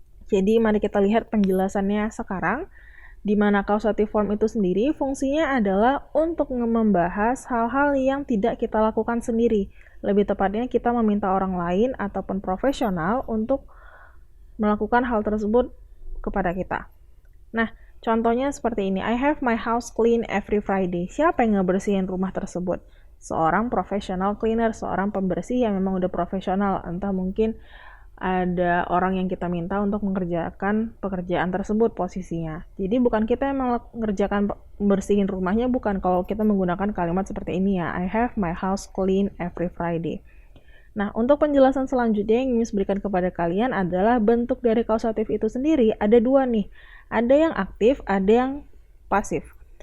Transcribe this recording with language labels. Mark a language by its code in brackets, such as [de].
[id] Jadi mari kita lihat penjelasannya sekarang. Di mana causative form itu sendiri fungsinya adalah untuk membahas hal-hal yang tidak kita lakukan sendiri. Lebih tepatnya kita meminta orang lain ataupun profesional untuk melakukan hal tersebut kepada kita. Nah, contohnya seperti ini. [en] I have my house clean every Friday. [id] Siapa yang ngebersihin rumah tersebut? Seorang professional cleaner, seorang pembersih yang memang udah profesional. Entah mungkin ada orang yang kita minta untuk mengerjakan pekerjaan tersebut posisinya. Jadi bukan kita yang mengerjakan bersihin rumahnya, bukan kalau kita menggunakan kalimat seperti ini ya. [en] I have my house clean every Friday. [id] Nah, untuk penjelasan selanjutnya yang Miss berikan kepada kalian adalah bentuk dari kausatif itu sendiri. Ada 2 nih. Ada yang aktif, ada yang pasif.